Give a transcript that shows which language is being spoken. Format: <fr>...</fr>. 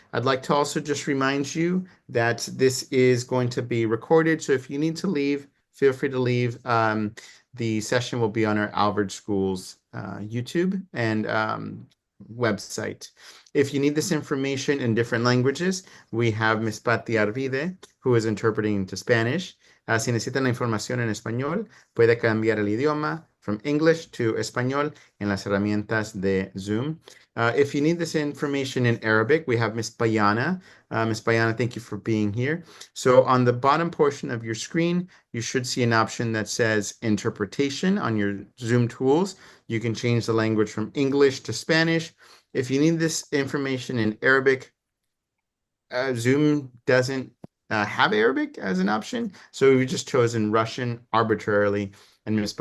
<en>I'd like to also just remind you that this is going to be recorded, so if you need to leave, feel free to leave. The session will be on our Alvord Schools YouTube and website. If you need this information in different languages, we have Ms. Patti Arvide, who is interpreting into Spanish.</en> <es>Si necesitan la información en español, puede cambiar el idioma</es> <en>from English to</en> <es>español en las herramientas de Zoom.</es> <en>If you need this information in Arabic, we have Ms. Bayana. Ms. Bayana, thank you for being here. So on the bottom portion of your screen, you should see an option that says interpretation on your Zoom tools. You can change the language from English to Spanish. If you need this information in Arabic, Zoom doesn't have Arabic as an option, so we've just chosen Russian arbitrarily, and Ms.</en>